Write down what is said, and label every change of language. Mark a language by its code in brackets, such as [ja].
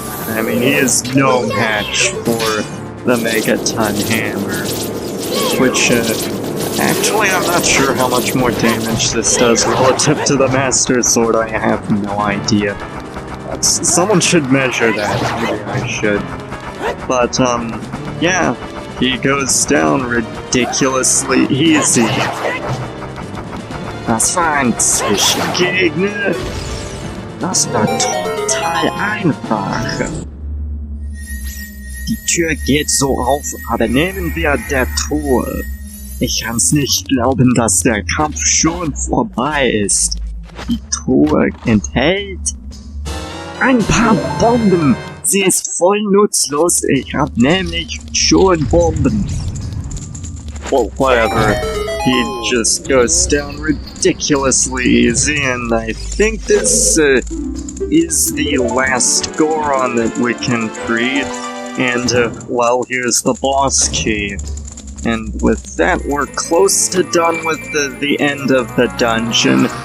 [en] I mean, he is no match for the Megaton Hammer, which, actually, I'm not sure how much more damage this does relative to the Master Sword. I have no idea. Someone should measure that. Maybe I should. But, yeah, he goes down ridiculously easy. [de] Das war ein Zwischengegner. Das war total einfach. Die Tür geht so auf, aber nehmen wir der Truhe. Ich kann's nicht glauben, dass der Kampf schon vorbei ist. Die Truhe enthält ein paar Bomben Sie ist voll nutzlos, ich hab nämlich schon Bomben. [en] Well, whatever. He just goes down ridiculously easy, and I think this is the last Goron that we can free. And, well, here's the boss key. And with that, we're close to done with the end of the dungeon.